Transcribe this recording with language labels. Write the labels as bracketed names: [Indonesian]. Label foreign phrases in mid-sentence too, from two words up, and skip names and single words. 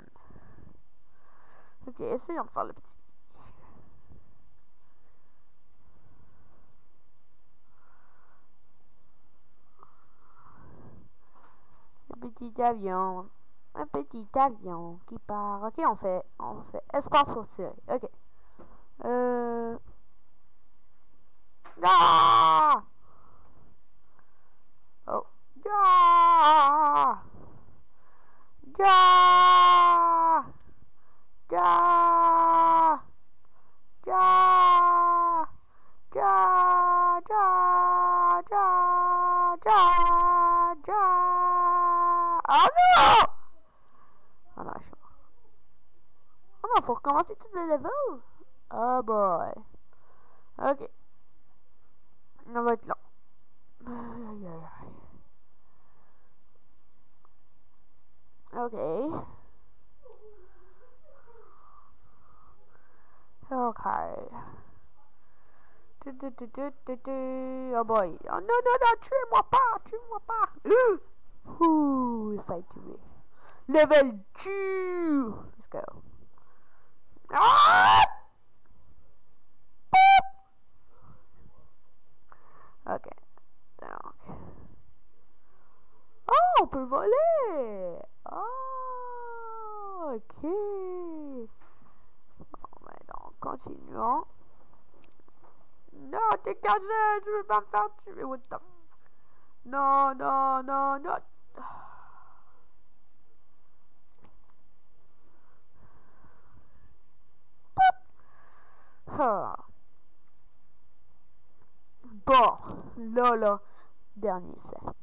[French] Ok, essayons de faire le petit. Le petit avion. Un petit avion qui part. Ok, on fait espace pour tirer. Ok. Ah! Oh. Ah! Ah! Ah! Ah! Ja, ja, ja, ja, ja. Oh non! Oh non, je suis mort. Oh non, faut recommencer tout le level. [English] Oh boy. [French] Ok. Ça va être long. Aïe, aïe, aïe. Ok. Ok. [English] Oh boy. [French] Oh non, non, non, tuez-moi pas, tuez-moi pas. Ouh, il faut tuer. [English] Level 2. Let's go. Ah! Ok. [French] Donc. Oh, on peut voler. Oh, ok. Bon, ben donc, continuons. Non, t'es caché, tu veux pas me faire tuer. [English] What the f... [French] Non, non, non, non. Ah. Bon, là, dernier essai.